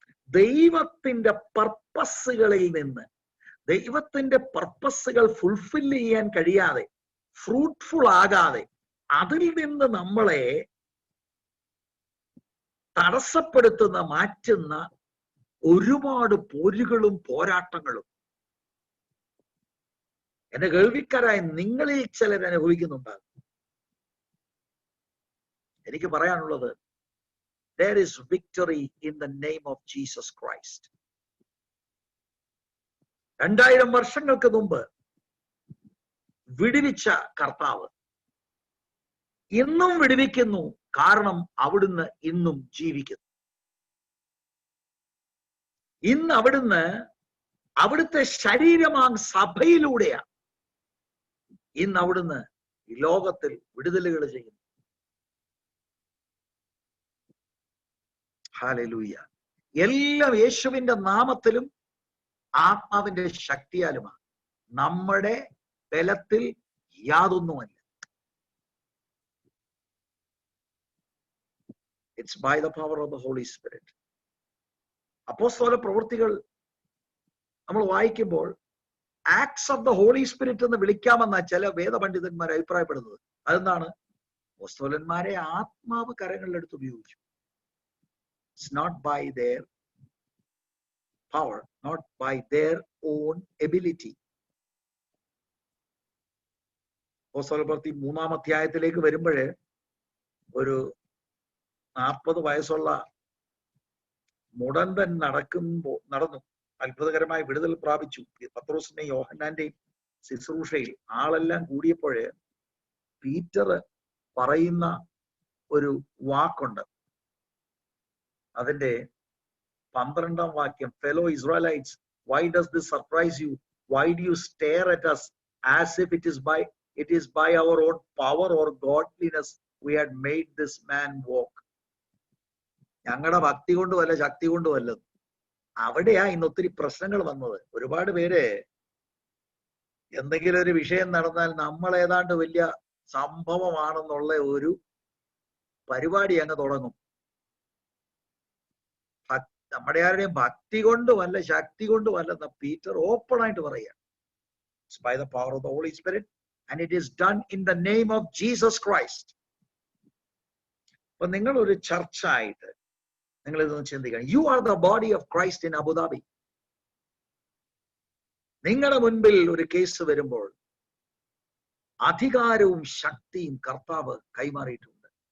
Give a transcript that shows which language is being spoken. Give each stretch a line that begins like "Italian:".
Malayalam: ദൈവത്തിന്റെ പർപ്പസുകളിൽ നിന്ന്, ദൈവത്തിന്റെ പർപ്പസുകൾ ഫുൾഫിൽ ചെയ്യാൻ കഴിയാതെ, ഫ്രൂട്ട്ഫുൾ ആകാതെ, അതിൽ നിന്ന് നമ്മളെ തടസ്സപ്പെടുത്തുന്ന, മാറ്റുന്ന ഒരുപാട് പോരുകളും പോരാട്ടങ്ങളും എന്റെ കേൾവിക്കാരായ നിങ്ങളിൽ ചിലർ അനുഭവിക്കുന്നുണ്ടാകും. എനിക്ക് പറയാനുള്ളത്,
English: there is victory in the name of Jesus Christ.
Malayalam: 2000 വർഷങ്ങൾക്ക് മുമ്പ് വിടുവിച്ച കർത്താവ് ഇന്നും വിടുവിക്കുന്നു. കാരണം അവിടുന്ന് ഇന്നും ജീവിക്കുന്നു. ഇന്ന് അവിടുന്ന് അവിടുത്തെ ശരീരമാം സഭയിലൂടെയാണ് ഇന്ന് അവിടുന്ന് ഈ ലോകത്തിൽ വിടുതലുകൾ ചെയ്യുന്നു. ഹല്ലേലൂയ. എല്ലാം യേശുവിന്റെ നാമത്തിലും ആത്മാവിന്റെ ശക്തിയാലുമാണ്. നമ്മുടെ ബലത്തിൽ യാതൊന്നുമല്ല.
English: It's by the power of the Holy Spirit.
Malayalam: അപ്പോസ്തല പ്രവൃത്തികൾ നമ്മൾ വായിക്കുമ്പോൾ acts of the holy spirit എന്ന് വിളിക്കാമെന്ന ചില വേദപണ്ഡിതന്മാർ അഭിപ്രായപ്പെടുന്നത്. അതെന്താണ്? അപ്പോസ്തലന്മാരെ ആത്മാവ് കരങ്ങളിലെടുത്ത് ഉപയോഗിച്ചു.
English: It's not by their power, not by their own ability.
Malayalam: അപ്പോസ്തല പ്രവൃത്തി 3-ാം അധ്യായത്തിലേക്ക് വരുമ്പോഴേ ഒരു 40 വയസ്സുള്ള മുടന്തൻ നടന്നു അത്ഭുതകരമായി വിടുതൽ പ്രാപിച്ചു. പത്രോസിന്റെയും യോഹന്നാന്റെയും ശുശ്രൂഷയിൽ ആളെല്ലാം കൂടിയപ്പോഴേ പീറ്റർ പറയുന്ന ഒരു വാക്കുണ്ട്. അതിന്റെ 12-ാം വാക്യം,
English: Fellow Israelites, why does this surprise you? Why do you stare at us as if it is by our own power or godliness we had made this man walk?
Malayalam: ഞങ്ങളുടെ ഭക്തി കൊണ്ടുമല്ല, ശക്തി കൊണ്ടുമല്ല. അവിടെയാ ഇന്ന് ഒത്തിരി പ്രശ്നങ്ങൾ വന്നത്. ഒരുപാട് പേര് എന്തെങ്കിലും ഒരു വിഷയം നടന്നാൽ നമ്മൾ ഏതാണ്ട് വലിയ സംഭവമാണെന്നുള്ള ഒരു പരിപാടി അങ്ങ് തുടങ്ങും. നമ്മുടെ ആരുടെയും ഭക്തി കൊണ്ടുമല്ല, ശക്തി കൊണ്ടുമല്ലെന്ന പീറ്റർ ഓപ്പൺ ആയിട്ട് പറയുക.
English: It's by the power of the Holy Spirit and it is done in the name of Jesus Christ.
Malayalam: അപ്പൊ നിങ്ങൾ ഒരു ചർച്ചായിട്ട് നിങ്ങൾ ഇതൊന്ന് ചിന്തിക്കണം.
English: You are the body of Christ in Abu Dhabi.
Malayalam: നിങ്ങളുടെ മുൻപിൽ ഒരു കേസ് വരുമ്പോൾ അധികാരവും ശക്തിയും കർത്താവ് കൈമാറിയിട്ടുണ്ട്.